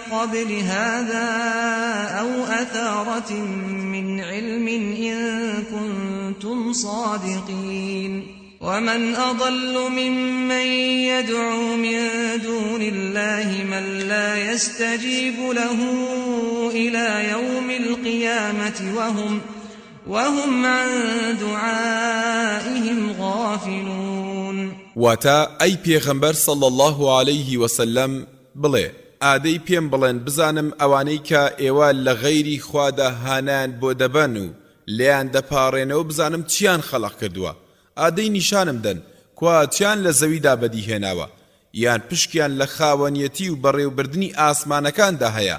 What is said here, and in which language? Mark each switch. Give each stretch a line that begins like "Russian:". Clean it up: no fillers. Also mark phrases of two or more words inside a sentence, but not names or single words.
Arabic: قبل هذا أو أثارة من علم إن كنتم صادقين ومن أضل ممن يدعو من دون الله من لا يستجيب له إلى يوم القيامة وهم عن دعائهم غافلون.
Central Kurdish: واتا ئەی پێغەمبەر
Arabic: صلى الله عليه وسلم
Central Kurdish: بڵێ ئادەی پێم بڵێن بزانم ئەوانەی کە ئێوە لە غەیری خوادا هانان بۆ دەبەن و لێیان دەپاڕێنەوە بزانم چیان خەڵق کردووە. ئادەی نیشانم دەن کوا چیان لە زەویدا بەدیهێناوە یان پشکیان لە خاوەنیەتی و بەڕێوەبردننی ئاسمانەکاندا هەیە.